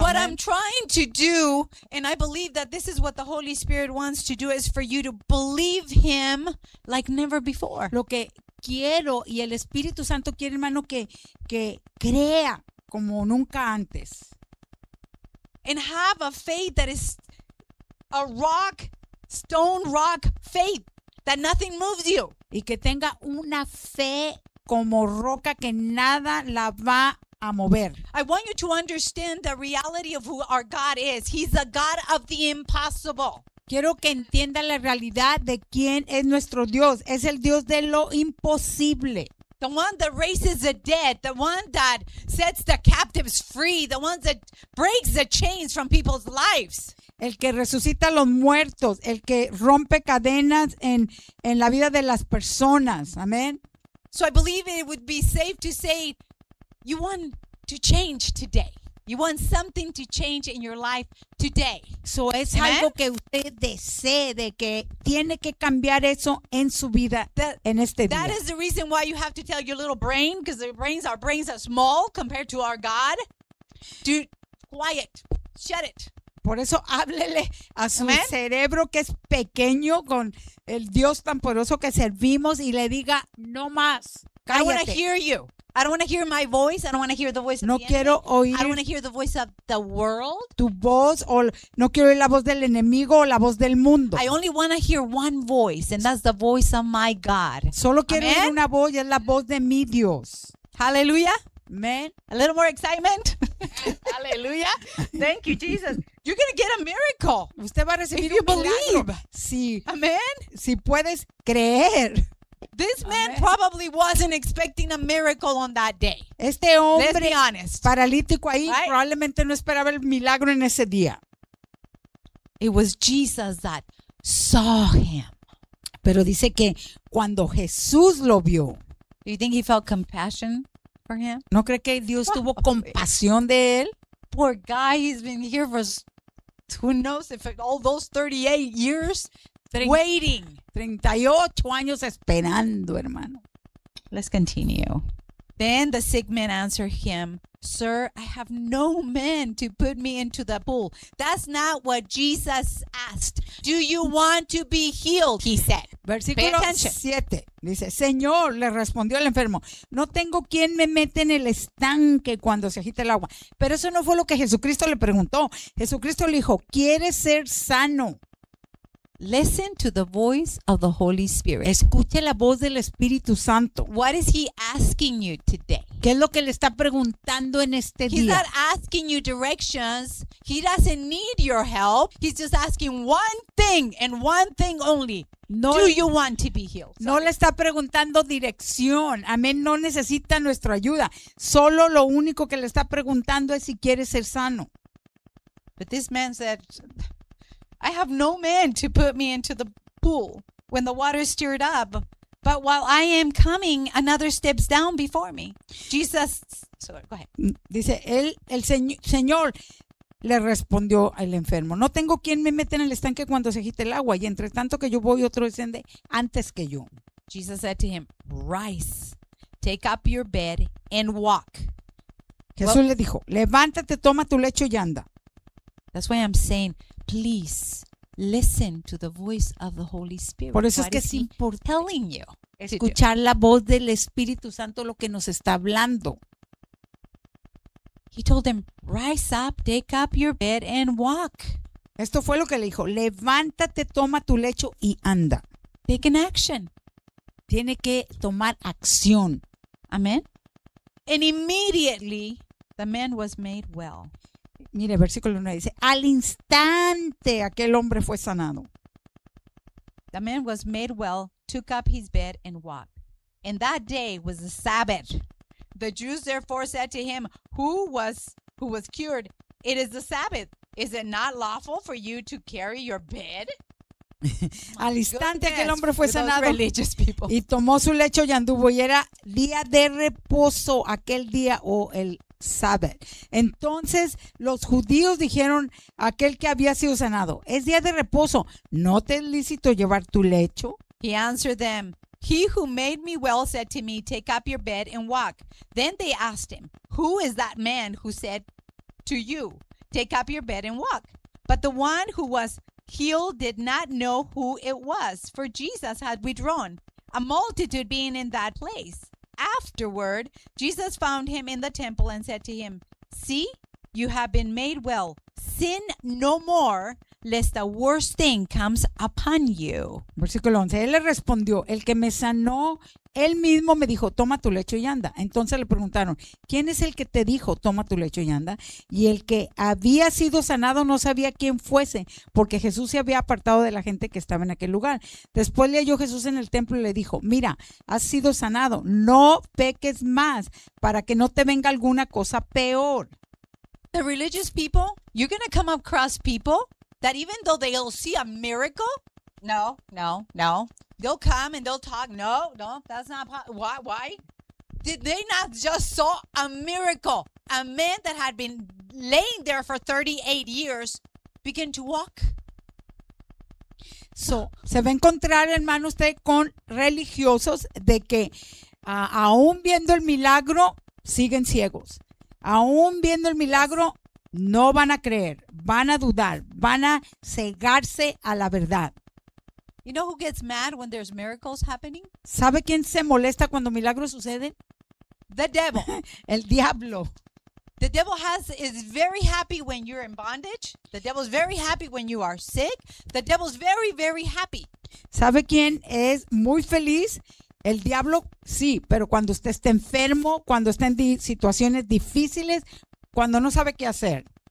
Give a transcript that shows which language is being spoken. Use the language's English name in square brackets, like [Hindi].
[English] What I'm trying to do, and I believe that this is what the Holy Spirit wants to do, is for you to believe him like never before. [Spanish] Lo que quiero, y el Espíritu Santo quiere, hermano, que crea como nunca antes. [English] And have a faith that is a rock, stone rock faith, that nothing moves you. [Spanish] Y que tenga una fe como roca que nada la va a mover. [English] I want you to understand the reality of who our God is. He's a God of the impossible. [Spanish] Quiero que entienda la realidad de quién es nuestro Dios. Es el Dios de lo imposible. [English] The one that raises the dead, the one that sets the captives free, the one that breaks the chains from people's lives. [Spanish] El que resucita a los muertos, el que rompe cadenas en la vida de las personas. Amén. [English] So I believe it would be safe to say, you want to change today. You want something to change in your life today. So es Amen? [Spanish] Algo que usted desee, de que tiene que cambiar eso en su vida en este día. [English] That is the reason why you have to tell your little brain, because our brains are small compared to our God. Quiet. Shut it. [Spanish] Por eso háblele a su Amen? Cerebro que es pequeño con el Dios tan poderoso que servimos y le diga, no más, cállate. [English] I want to hear you. I don't want to hear my voice. I don't want to hear the voice no of the [Spanish] quiero [English] enemy. I don't want to hear the voice of the world. [Spanish] Tu voz o no quiero oír la voz del enemigo o la voz del mundo. [English] I only want to hear one voice and that's the voice of my God. [Spanish] Solo quiero Amen? Oír una voz y es la voz de mi Dios. Hallelujah. Amen. [English] A little more excitement. Hallelujah. Thank you, Jesus. You're going to get a miracle. [Spanish] Usted va a recibir [English] if [Spanish] un [English] you [Spanish] milagro. [English] Believe. [Spanish] Si, Amen. Si puedes creer. [English] This man Amen. Probably wasn't expecting a miracle on that day. [Spanish] Este hombre, [English] let's be honest. [Spanish] Paralítico ahí, [English] right? [Spanish] Probablemente no esperaba el milagro en ese día. [English] It was Jesus that saw him. [Spanish] Pero dice que cuando Jesús lo vio. [English] Do you think he felt compassion? for him? [Spanish] ¿No cree que Dios tuvo compasión de él? [English] Poor guy, he's been here for, who knows, if all those 38 years waiting. [Spanish] 38 años esperando, hermano. [English] Let's continue. Then the sick man answered him, "Sir, I have no man to put me into the pool." That's not what Jesus asked. Do you want to be healed? He said. [Spanish] Versículo 7. Dice, "Señor," le respondió el enfermo, "no tengo quien me mete en el estanque cuando se agita el agua." Pero eso no fue lo que Jesucristo le preguntó. Jesucristo le dijo, "¿Quieres ser sano?" [English] Listen to the voice of the Holy Spirit. [Spanish] Escuche la voz del Espíritu Santo. [English] What is he asking you today? [Spanish] ¿Qué es lo que le está preguntando en este [English] He's [Spanish] día? [English] He's not asking you directions. He doesn't need your help. He's just asking one thing and one thing only. No, do you want to be healed? Sorry. [Spanish] No le está preguntando dirección. Amén. No necesita nuestra ayuda. Solo lo único que le está preguntando es si quiere ser sano. [English] But this man said, "I have no man to put me into the pool when the water is stirred up, but while I am coming, another steps down before me." Jesus, sorry, go ahead. [Spanish] Dice, el Señor le respondió al enfermo, "No tengo quien me mete en el estanque cuando se agite el agua, y entre tanto que yo voy, otro desciende antes que yo." [English] Jesus said to him, "Rise, take up your bed and walk." [Spanish] Jesús le dijo, "Levántate, toma tu lecho y anda." [English] That's why I'm saying, please listen to the voice of the Holy Spirit. [Spanish] Por eso es que es importante [English] telling you [Spanish] escuchar la voz del Espíritu Santo, lo que nos está hablando. [English] He told them, "Rise up, take up your bed and walk." [Spanish] Esto fue lo que le dijo, "Levántate, toma tu lecho y anda." [English] Take an action. [Spanish] Tiene que tomar acción. [English] Amen. And immediately the man was made well. [Spanish] Mire, versículo 9 dice, "Al instante aquel hombre fue sanado." [English] The man was made well, took up his bed and walked. And that day was the Sabbath. The Jews therefore said to him, who was cured, "It is the Sabbath. Is it not lawful for you to carry your bed?" [Spanish] Al instante aquel hombre fue sanado. [English] Religious people. [Spanish] Y tomó su lecho y anduvo, y era día de reposo aquel día, o el Sabbath. Entonces los judíos dijeron a aquel que había sido sanado, "Es día de reposo, ¿no te es lícito llevar tu lecho?" [English] He answered them, "He who made me well said to me, 'Take up your bed and walk.' Then they asked him, 'Who is that man who said to you, 'Take up your bed and walk?' But the one who was healed did not know who it was, for Jesus had withdrawn, a multitude being in that place. Afterward, Jesus found him in the temple and said to him, 'See, you have been made well. Sin no more, lest a worse thing comes upon you.'" [Spanish] Versículo 11. Él le respondió, "El que me sanó, él mismo me dijo, 'Toma tu lecho y anda.' Entonces le preguntaron, '¿Quién es el que te dijo, toma tu lecho y anda?' Y el que había sido sanado no sabía quién fuese, porque Jesús se había apartado de la gente que estaba en aquel lugar. Después le halló Jesús en el templo y le dijo, 'Mira, has sido sanado, no peques más, para que no te venga alguna cosa peor.'" [English] The religious people, you're going to come across people that even though they'll see a miracle, no. They'll come and they'll talk, no, that's not possible. Why? Did they not just saw a miracle? A man that had been laying there for 38 years begin to walk. [Spanish] So, se va a encontrar, hermano, usted con religiosos de que aún viendo el milagro, siguen ciegos. Aún viendo el milagro, no van a creer, van a dudar, van a cegarse a la verdad. [English] You know who gets mad when there's miracles happening? [Spanish] ¿Sabe quién se molesta cuando milagros suceden? [English] The devil. [Spanish] El diablo. [English] The devil is very happy when you're in bondage. The devil is very happy when you are sick. The devil is very, very happy. [Spanish] ¿Sabe quién es muy feliz? El diablo, sí, pero cuando usted está enfermo, cuando está en situaciones difíciles, cuando no sabe qué hacer.